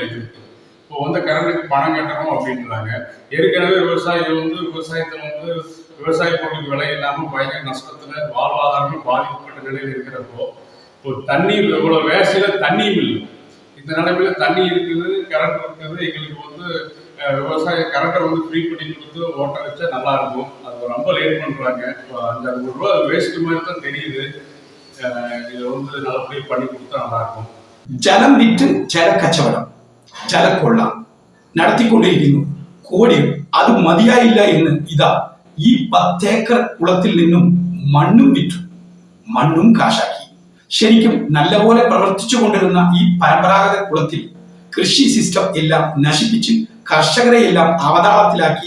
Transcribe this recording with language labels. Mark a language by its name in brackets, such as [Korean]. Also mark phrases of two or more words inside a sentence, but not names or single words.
[Tamil] இது இப்போ வந்து கரண்ட்டுக்கு பணம் கட்டணும் அப்படின்றாங்க. ஏற்கனவே விவசாயிகள் வந்து விவசாயத்தில் வந்து விவசாய பொருளுக்கு விலை இல்லாமல் பயங்கர நஷ்டத்தில் வாழ்வாதாரமும் பாதிக்கப்பட்ட நிலையில் இருக்கிறப்போ இப்போ தண்ணீர் இவ்வளோ வேசையில் தண்ணியும் இல்லை. இந்த நிலைமையில் தண்ணி இருக்குது, கரண்ட் இருக்குது. எங்களுக்கு வந்து விவசாய கரண்ட்டை வந்து ஃப்ரீ பண்ணி கொடுத்து ஓட்ட வச்சா நல்லா இருக்கும். அது ரொம்ப லேட் பண்ணுறாங்க. அந்த 1 ரூபா வேஸ்ட் மாதிரி தான் தெரியுது. இதை வந்து நல்லபடியாக பண்ணி கொடுத்தா நல்லா இருக்கும். [Malayalam] ജലം വിറ്റ് ജലക്കച്ചവടം, ജലക്കൊള്ള നടത്തിക്കൊണ്ടിരിക്കുന്നു. കോടികൾ അത് മതിയായില്ല എന്ന് ഇതാ ഈ 10 ഏക്കർ കുളത്തിൽ നിന്നും മണ്ണും വിറ്റു, മണ്ണും കാശാക്കി. ശരിക്കും നല്ലപോലെ പ്രവർത്തിച്ചു കൊണ്ടിരുന്ന ഈ പരമ്പരാഗത കുളത്തിൽ കൃഷി സിസ്റ്റം എല്ലാം നശിപ്പിച്ച് കർഷകരെ എല്ലാം അവതാളത്തിലാക്കി.